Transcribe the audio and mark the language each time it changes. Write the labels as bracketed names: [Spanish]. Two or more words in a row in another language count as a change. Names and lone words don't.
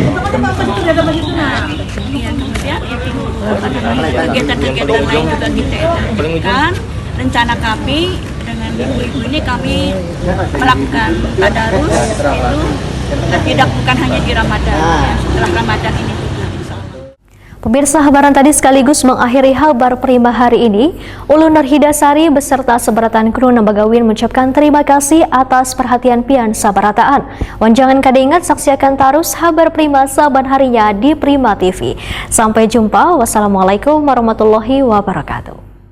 [Indonesian] Kemudian itu kegiatan-kegiatan lain juga kita edarkan. Rencana kami dengan ibu-ibu ini kami melakukan tadarus itu tidak bukan hanya di Ramadan, ya, setelah Ramadan ini. [Banjar] Pemirsa, habaran tadi sekaligus mengakhiri Habar Prima hari ini. Ulun Nurhidasari beserta seberatan kru Nembagawin mengucapkan terima kasih atas perhatian pian sabarataan. Wan jangan kada ingat saksikan terus Habar Prima saban harinya di Prima TV. [Indonesian] Sampai jumpa. [Arabic] Wassalamualaikum warahmatullahi wabarakatuh.